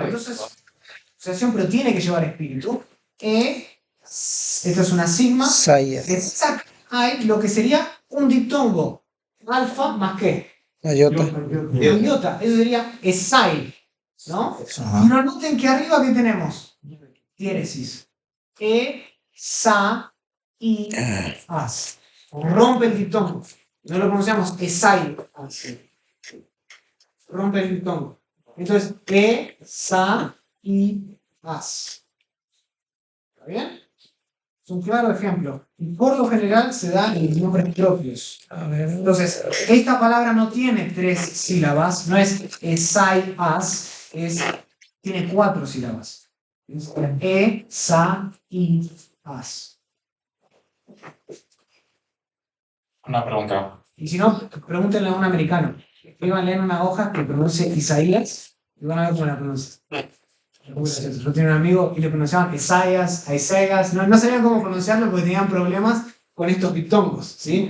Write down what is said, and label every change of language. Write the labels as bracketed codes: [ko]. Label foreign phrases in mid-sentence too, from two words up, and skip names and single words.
[es] Entonces, asociación, pero tiene que llevar espíritu. Esto es una sigma. Isaías. Exacto. Hay lo que sería un diptongo. alfa más qué? Iota. Iota, eso sería esai, ¿no? Ajá. Pero noten que arriba ¿qué tenemos? Diéresis. E, sa, i, as. Rompe el diptongo. No lo pronunciamos esai, as. Rompe el diptongo. Entonces, e, sa, i, as. ¿Está bien? Es un claro ejemplo. Y por lo general se da en nombres propios. A ver. Entonces, esta palabra no tiene 3 sílabas, no es esai, as, tiene 4 sílabas. Es e, sa, i, as. Una pregunta. Y si no, pregúntenle a un americano. Escríbanle en una hoja que pronuncie Isaías y van a ver cómo la pronuncia. Yo tenía un amigo y le pronunciaban Isaías, no sabían cómo pronunciarlo porque tenían problemas con estos diptongos, ¿sí?